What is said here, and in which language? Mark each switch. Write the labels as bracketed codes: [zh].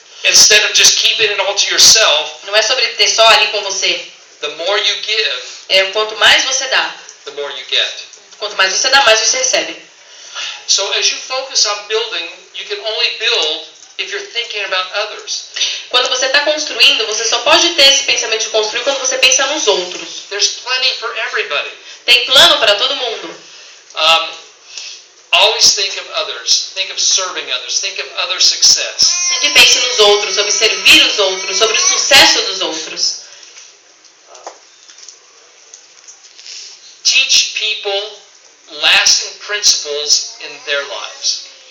[en] Instead of just keeping it all to yourself, [pt] Não é sobre ter só ali com você. [en] the more you give, [pt] Quanto mais você dá, [en] the more you get. [pt] quanto mais você dá, mais você recebe. [en] So as you focus on building, you can only build if you're thinking about others. [pt] Quando você está construindo, você só pode ter esse pensamento de construir quando você pensa nos outros. [en] There's plenty for everybody. [pt] Tem plano para todo mundo. [en] Always think of others. Think of serving others. Think of other success. [pt] Sempre pense nos outros, sobre servir os outros, sobre o sucesso dos outros. [en] Teach people lasting principles in their lives.